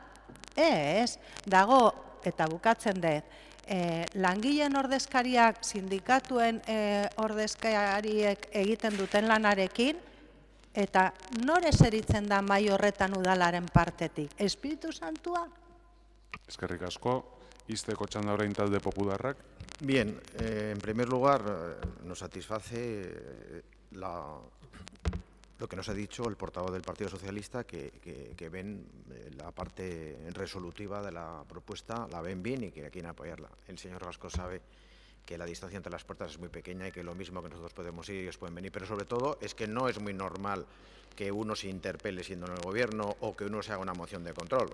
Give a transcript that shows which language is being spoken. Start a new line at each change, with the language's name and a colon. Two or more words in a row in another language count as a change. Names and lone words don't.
Basque: Ez, dago, eta bukatzen dut, langileen ordezkariak, sindikatuen ordezkariek egiten duten lanarekin, eta nor eseritzen da mai horretan udalaren partetik? Espiritu Santua? Eskerrik asko, izteko txanda orain talde popularrak.
Spanish: Bien, en primer lugar, nos satisface lo que nos ha dicho el portavoz del Partido Socialista, que ven la parte resolutiva de la propuesta, la ven bien y que quieren apoyarla. El señor Gasco sabe que la distancia entre las puertas es muy pequeña y que lo mismo que nosotros podemos ir y ellos pueden venir, pero sobre todo es que no es muy normal que uno se interpele siendo en el Gobierno o que uno se haga una moción de control.